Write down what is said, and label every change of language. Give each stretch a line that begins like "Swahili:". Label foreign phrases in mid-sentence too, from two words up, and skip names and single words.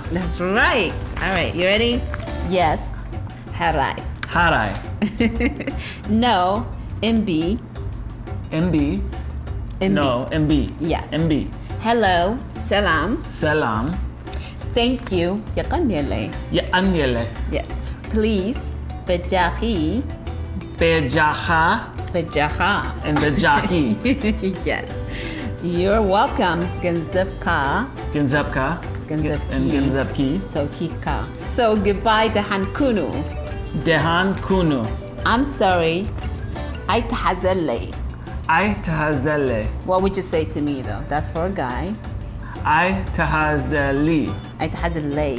English: That's right. All right, you ready? Yes. Harai. Harai. No. MB. MB. No, MB. Yes. MB. Hello. Salam. Salam. Thank you. Yakanyele. Ya anyele. Yes. Please. Bejahi. Bejaha. Bejaha. And bejahi. Yes. You're welcome. Ganzebka. Genzebka. Ganzebki. And genzebki. So kika. So goodbye
Tigrinya: ደሓን ኩን. ደሓን ኩን.
English: I'm sorry.
Tigrinya: ኣይትሓዘለይ. ኣይትሓዘለይ.
English: What would you say to me though? That's for a guy.
Tigrinya: ኣይትሓዘሊ. ኣይትሓዘለይ.